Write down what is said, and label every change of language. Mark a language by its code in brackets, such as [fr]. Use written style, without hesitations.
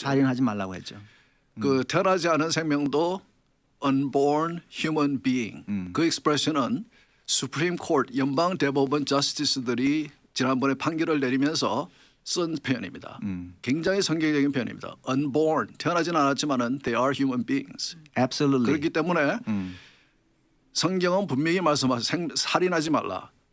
[ko] 살인하지 말라고 했죠. 그 태어나지 않은 생명도 [en] unborn human being. [ko] 그 expression은 Supreme Court 연방 대법원 justice들이 지난번에 판결을 내리면서 쓴 표현입니다. 굉장히 성경적인 표현입니다. [en] unborn [ko] 태어나지는 않았지만은 [en] they are human beings. Absolutely. [ko] 그렇기 때문에 성경은 분명히 말씀하세요. 살인하지 말라.